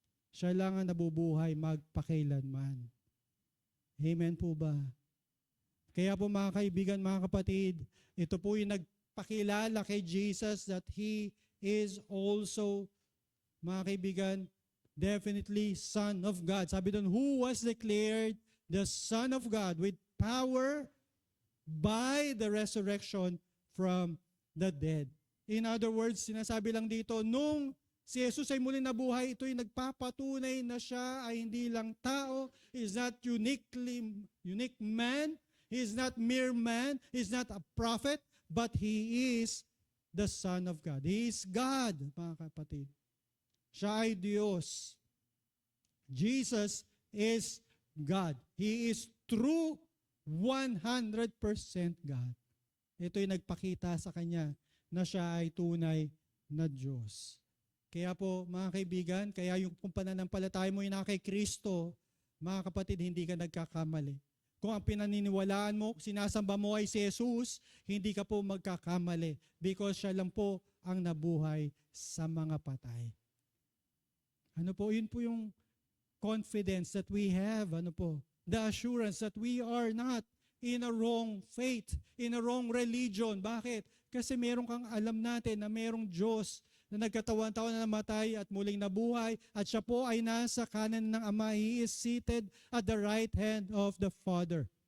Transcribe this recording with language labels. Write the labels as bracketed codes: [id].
[tl] Siya lang ang nabubuhay magpakailanman. Amen po ba? Kaya po mga kaibigan, mga kapatid, ito po yung nagpakilala kay Jesus [en] that He is also, [tl] mga kaibigan, [en] definitely Son of God. [tl] Sabi doon, [en] who was declared the Son of God with power by the resurrection from the dead. In other words, [tl] sinasabi lang dito, nung si Jesus ay muling nabuhay, ito'y nagpapatunay na siya ay hindi lang tao, [en] He is not unique man, He is not mere man, He is not a prophet, but He is the Son of God. He is God, [tl] mga kapatid. Siya ay Diyos. [en] Jesus is God. He is true 100% God. [tl] Ito'y nagpakita sa Kanya na siya ay tunay na Diyos. Kaya po, mga kaibigan, kaya yung kung pananampalataya mo na kay Kristo, mga kapatid, hindi ka nagkakamali. Kung ang pinaniniwalaan mo, sinasamba mo ay si Jesus, hindi ka po magkakamali because siya lang po ang nabuhay sa mga patay. Ano po, yun po yung [en] confidence that we have, the assurance that we are not in a wrong faith, in a wrong religion. [tl] Bakit? Kasi meron kang alam natin na merong Diyos na nagkatawan-taon na namatay at muling nabuhay at siya po ay nasa kanan ng Ama. [en] He is seated at the right hand of the Father.